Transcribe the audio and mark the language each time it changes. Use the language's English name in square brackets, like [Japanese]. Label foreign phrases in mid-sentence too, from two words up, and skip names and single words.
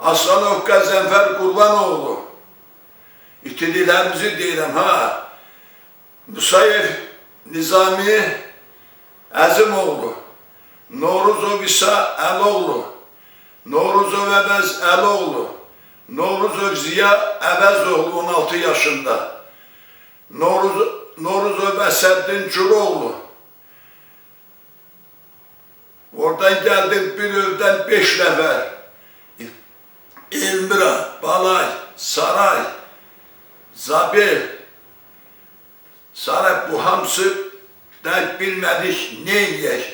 [Azerbaijani] Aslanov Qəzənfər Qurbanoğlu, itidilərimizi deyirəm ha, Musayev Nizami Əzimoğlu, Novruzov İsa Əloğlu, Novruzov Əvəz Əloğlu, Novruzov Ziya Əvəzoğlu 16 yaşında, Novruzov Əsəddin Curoğlu. Oradan geldik bir evden 5 nefer. İlmira, Balay, Saray, Zabil. Saray bu hamısı da bilmedik neymiş.